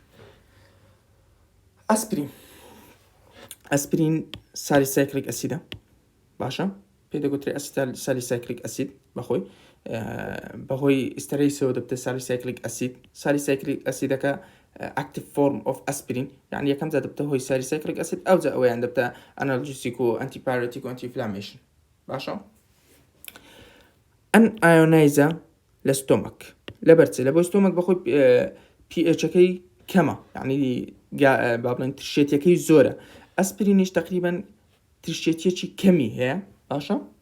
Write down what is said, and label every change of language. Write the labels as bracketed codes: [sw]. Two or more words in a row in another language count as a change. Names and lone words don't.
[ckb] ئەسپرین سالیسایکلیک ئەسیدە باشە پێ دەگوترێت سالیسایکلیک ئەسید بەهۆی ئستەرەیسەوە دەبتە سالیسایکلیک ئەسیدەکە [en] active form of aspirin [ckb] يعني یەکەم جا دەبتە هۆی سالیسایکلیک ئەسید ئەو جا ئەوەیان دەبتە ئەنالجیسیک و ئەنتیپایرەتیک و ئەنتیفلامێشن باشە ئەن ئایۆنایزە لە ستۆمەک لەبەرچێ لە بۆ ستۆمەک بەخۆی pHەکەی کەمە یعنی با بڵێن ترشێتیەکەی زۆرە ئەسپرینیش تقریبا ترشێتیەکی کەمی هەیە باشە